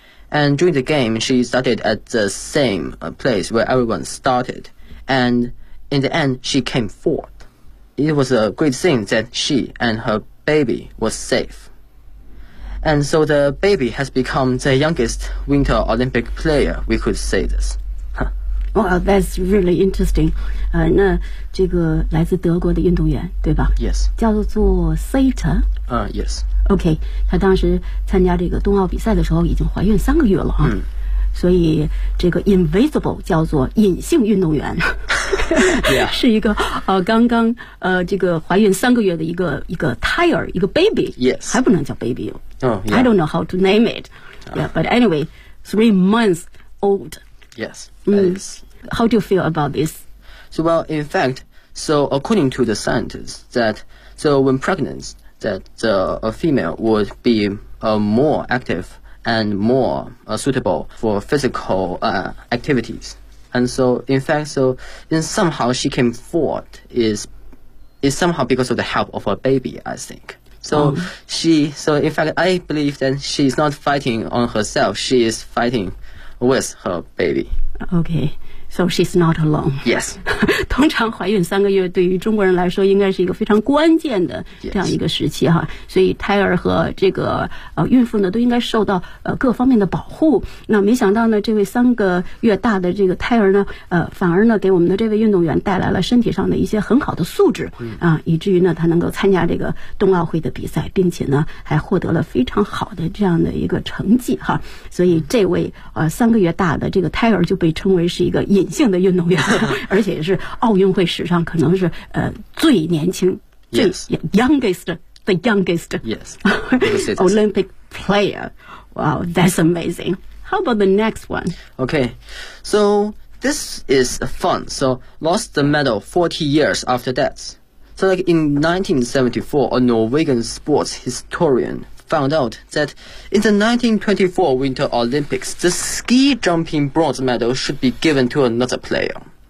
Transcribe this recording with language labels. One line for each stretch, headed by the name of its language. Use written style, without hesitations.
English: And during the game, she started at the same place where everyone started. And in the end, she came fourth. It was a great thing that she and her baby were safe. And so the baby has become the youngest Winter Olympic player, we could say this. Wow, that's really interesting.
Chinese: 那这个来自德国的运动员，对吧
English: ？Yes.
Chinese: 叫做 Sata.
English: Yes. Okay.
Chinese: 他当时参加这个冬奥比赛的时候已经怀孕3个月了啊。嗯。所以这个 invisible 叫做隐性运动员。
English: Yeah.
Chinese: 是一个刚刚这个怀孕3个月的一个胎儿，一个 baby.
English: Yes.
Chinese: 还不能叫 baby.
English: Oh, yeah. I don't know how to name it. Yeah. But anyway, 3 months old. Yes. How do you feel about this? So, well, in fact, so according to the scientists, that so when pregnant, that a female would be more active and more suitable for physical activities. And so, in fact, so then somehow she came forth is somehow because of the help of her baby, I think. So, in fact, I believe that she's not fighting on herself, she is fighting. With her baby. Okay, so she's not alone. Yes.
Chinese: 通常怀孕三个月对于中国人来说应该是一个非常关键的这样一个时期哈。
English: Yes.
Chinese: 所以胎儿和这个孕妇呢都应该受到各方面的保护。那没想到呢这位3个月大的这个胎儿呢反而呢给我们的这位运动员带来了身体上的一些很好的素质、嗯、啊以至于呢他能够参加这个冬奥会的比赛并且呢还获得了非常好的这样的一个成绩哈。所以这位3个月大的这个胎儿就被称为是一个隐性的运动员而且是奥运会史上可能是最年轻、
English: yes. 最 youngest the youngest yes Olympic player wow that's amazing how about the next one okay so this is fun so lost the medal 40 years after that So like in 1974, a Norwegian sports historian found out that in the 1924 Winter Olympics, the ski jumping bronze medal should be given to another player.